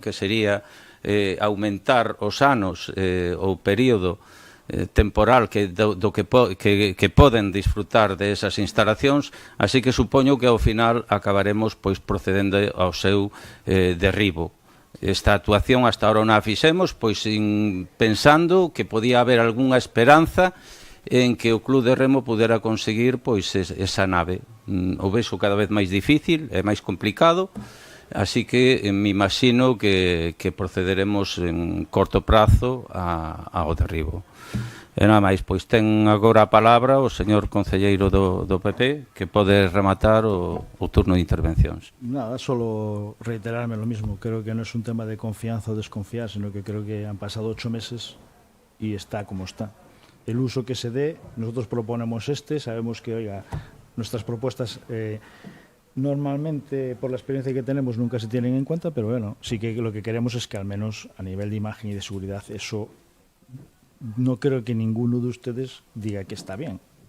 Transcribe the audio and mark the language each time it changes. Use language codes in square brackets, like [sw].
[gl] Que sería aumentar os anos, o período temporal do que poden disfrutar de esas instalacións, así que supoño que ao final acabaremos pois procedendo ao seu derribo. Esta actuación hasta ahora non a fixemos, pois pensando que podía haber algunha esperanza en que o Club de Remo pudera conseguir pois esa nave. O vexo cada vez máis difícil, é máis complicado, así que me imagino que procederemos en corto prazo ao derribo. E nada máis, pois ten agora a palabra o señor concelleiro do PP, que pode rematar o turno de intervencións. [es] Nada, solo reiterarme lo mismo. Creo que no es un tema de confianza o desconfiar, sino que creo que han pasado 8 meses y está como está. El uso que se dé, nosotros proponemos sabemos que, oiga, nuestras propuestas normalmente, por la experiencia que tenemos, nunca se tienen en cuenta, pero bueno, sí que lo que queremos es que al menos a nivel de imagen y de seguridad eso no creo que ninguno de ustedes diga que está bien.